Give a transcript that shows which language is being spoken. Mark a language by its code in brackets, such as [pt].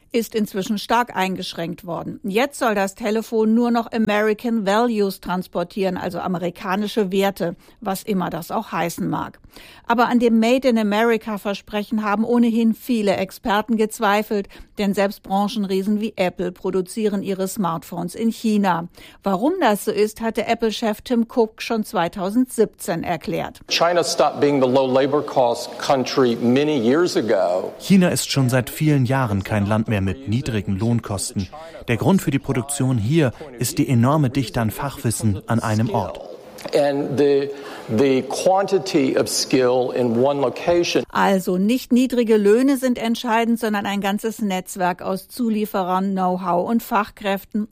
[de] Ist inzwischen stark eingeschränkt worden. Jetzt soll das Telefon nur noch American Values transportieren, also amerikanische Werte, was immer das auch heißen mag. Aber an dem Made in America-Versprechen haben ohnehin viele Experten gezweifelt, denn selbst Branchenriesen wie Apple produzieren ihre Smartphones in China. Warum das so ist, hatte Apple-Chef Tim Cook schon 2017 erklärt. [en] China stopped being the low labor cost country many years ago. [de] China ist schon seit vielen Jahren kein Land mehr mit niedrigen Lohnkosten. Der Grund für die Produktion hier ist die enorme Dichte an Fachwissen an einem Ort. Also nicht niedrige Löhne sind entscheidend, sondern ein ganzes Netzwerk aus Zulieferern, Know-how und Fachkräften.